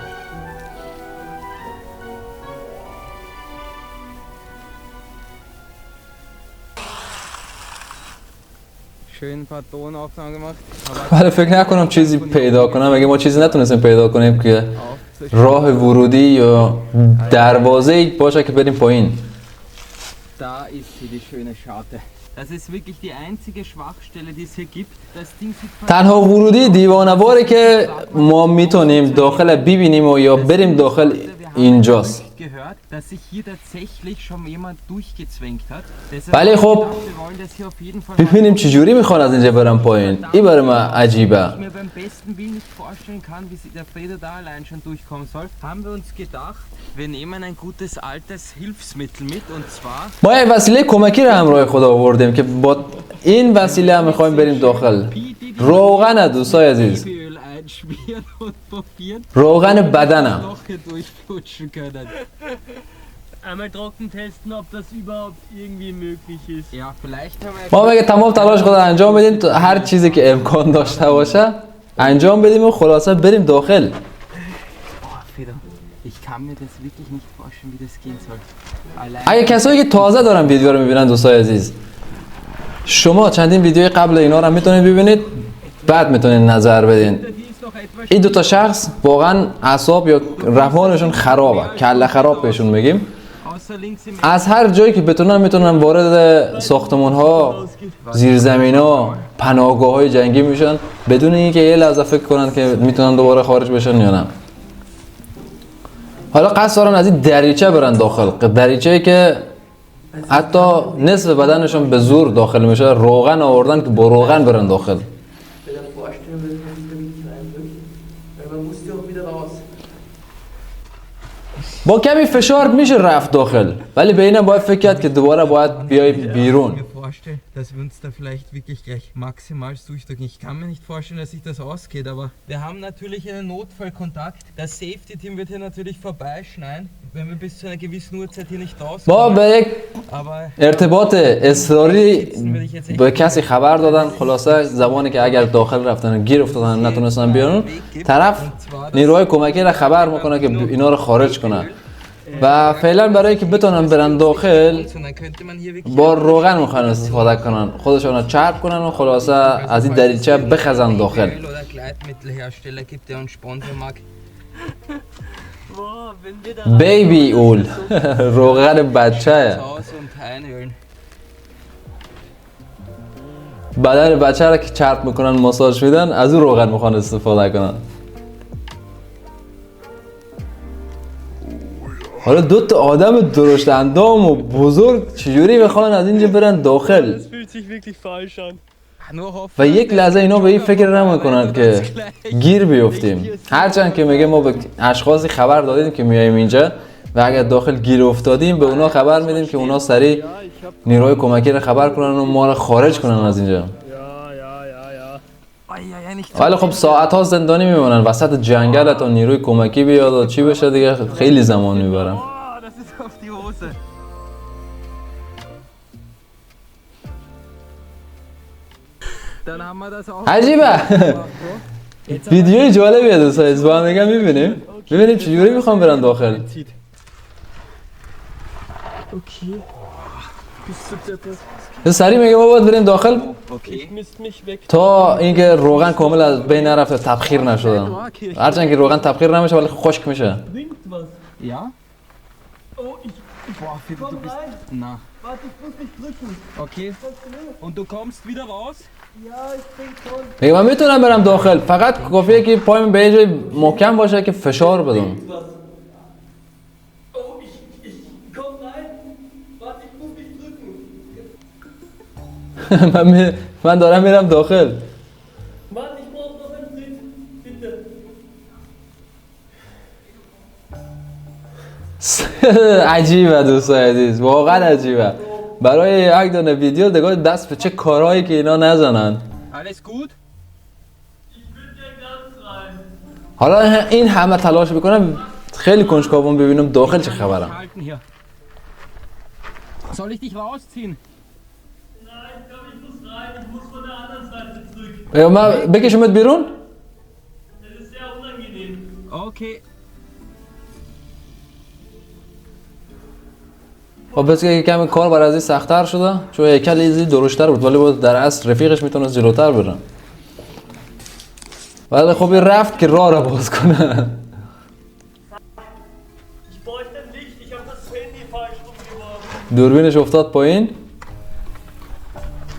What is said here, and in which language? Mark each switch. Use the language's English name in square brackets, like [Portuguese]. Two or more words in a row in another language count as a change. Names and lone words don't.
[Persian] ولی فکر نکنم چیزی پیدا کنم. اگه ما چیزی نتونستیم پیدا کنیم که راه ورودی یا دروازه باشه که بریم پایین. [German] Das ist wirklich die einzige Schwachstelle, die es hier gibt. Das Ding sieht [Persian] تنها ورودی دیوانه‌واری که ما میتونیم داخل ببینیم و یا بریم داخل اینجاست. [German] gehört, dass sich hier tatsächlich schon jemand durchgezwängt hat. [Persian] ولی خب [German] Wir wollen das hier auf jeden Fall [Persian] ببینیم چجوری میخوان از اینجا برن پایین. این برای من عجیبه. [German] ich mir beim besten Willen nicht vorstellen kann, wie der Fredo da allein schon durchkommen soll, haben wir uns gedacht, wir nehmen ein gutes altes Hilfsmittel mit und zwar [Persian] ما یه وسیله کمکی رو همراه خود آوردیم که با این وسیله هم میخوایم بریم داخل. روغن دوستای عزیز. [German] Öl einschmieren und probieren, [Persian] روغن بدنم. [German] noch hier durchflutschen können. Einmal trocken testen, ob das überhaupt irgendwie möglich ist. Ja, vielleicht haben wir [Persian] ما میگه تمام تلاش خود انجام بدیم تا هر چیزی که امکان داشته باشه انجام بدیم و خلاصه بریم داخل. [German] Boah, Fredo, ich kann mir das wirklich nicht vorstellen, wie das gehen soll. Allein [Persian] اگه کسایی که تازه دارن ویدیو رو میبینن دوستای عزیز، شما چندین ویدیوی قبل اینا رو میتونید ببینید بعد میتونید نظر بدین. [German] die ist noch etwas [Persian] این دوتا شخص واقعا اعصاب یا روانشون خرابه، کله خراب بهشون میگیم. [German] außer links im [Persian] از هر جایی که بتونن میتونن وارد ساختمان ها، زیرزمین ها، پناهگاه های جنگی میشن بدون اینکه یه لحظه فکر کنن که میتونن دوباره خارج بشن یا نه. حالا قصد دارن از این دریچه برن داخل، دریچه‌ای که حتی نصف بدنشون به زور داخل میشه. روغن آوردن که با روغن برن داخل. [German] dir vorstellen, wenn man sich da wirklich reindrückt, weil man muss ja auch wieder raus. [Persian] با کمی فشار میشه رفت داخل، ولی به اینم باید فکر کرد که دوباره باید بیای بیرون. [German] mir vorstellen, dass wir uns da vielleicht wirklich gleich maximal durchdrücken. Ich kann mir nicht vorstellen, dass sich das ausgeht, aber wir haben natürlich einen Notfallkontakt. Das Safety-Team wird hier natürlich vorbeischneiden, wenn wir bis zu einer gewissen Uhrzeit hier nicht [Persian] با [German] rauskommen. [Persian] به یک [German] Aber [Persian] ارتباط اصراری به کسی خبر دادن، خلاصه زمانی که اگر داخل رفتن و گیر افتادن نتونستن بیان، طرف نیروهای کمکی را خبر میکنه که اینا رو خارج کنه و فعلا برای که بتونن برن داخل [German] und dann könnte man hier wirklich [Persian] با روغن میخوان استفاده کنن، خودشون رو چرب کنن و خلاصه از این دریچه بخزن داخل. [German] Öl- oder Gleitmittelhersteller gibt, der uns sponsern mag. Boah, wenn wir da [English] baby oil [Persian] روغن بچه [German] Zu Hause und einölen. [Persian] بدن بچه را که چرب میکنن ماساژ میدن از اون روغن میخوان استفاده کنن. حالا دو تا آدم درشت اندام و بزرگ چجوری بخوان از اینجا برن داخل [German] Das fühlt sich wirklich falsch an. Nur hoffen, [Persian] و یک لحظه اینا به این فکر نمیکنن که گیر بیفتیم. هرچند که میگه ما به اشخاصی خبر دادیم که میایم اینجا و اگر داخل گیر افتادیم به اونا خبر میدیم که اونا سریع [German] Ja, ich hab. [Persian] نیروهای کمکی رو خبر کنن و ما رو خارج کنن از اینجا. [German] Ja, ja. Ei, ei, ei, nicht [Persian] ولی خب ساعت ها زندانی میمونن وسط جنگل تا نیروی کمکی بیاد و چی بشه دیگه خیلی زمان میبرن. [German] Oh, das ist auf die Hose. Dann haben wir das auch. [Persian] عجیبه ویدیوی جالبیه دوستان، با هم دیگه میبینیم چجوری میخوام برن داخل. [German] Okay. Bist du deppert? [Persian] سریع میگه ما باید بریم داخل [German] Okay. Misst mich weg. [Persian] تا اینکه روغن کامل از بین نرفته، تبخیر نشدن. هرچند که روغن تبخیر نمیشه ولی خشک میشه. [German] Bringt was. Ja? Oh, ich Boah, Philipp, du komm bist. rein. Na, Warte, ich muss mich drücken. okay. Und du kommst wieder raus? Ja, ich denk schon. [Persian] میگه من میتونم برم داخل، فقط کافیه که پایم به یه جای محکم باشه که فشار بدم. [German] Was? Oh, ich komm rein. Warte, ich muss mich drücken. [Persian] من دارم میرم داخل. [German] Warte, ich brauch noch einen Tritt. Bitte. [Persian] عجیبه دوستان عزیز، واقعا عجیبه. برای یک دونه ویدیو نگاه دست به چه کارهایی که اینا نزنن. [German] Alles gut? Ich will ja ganz rein. [Persian] حالا این همه تلاش میکنم خیلی کنجکاوم ببینم داخل چه خبره. [German] Halten hier. Soll ich dich rausziehen? Nein, ich glaube, ich muss rein. Ich muss von der anderen Seite zurück. [Persian] یا من بکشمت بیرون؟ [German] Das ist sehr unangenehm. Okay. [Persian] خب بس که کمی کار بر از این سخت‌تر شده چون هیکل ایزی درشتر بود ولی بود در اصل رفیقش میتونست جلوتر برن. ولی خب این رفت که راه را باز کنه. [German] Ich bräuchte ein Licht. Ich habe das Handy falsch rumgeworfen. [Persian] دوربینش افتاد پایین.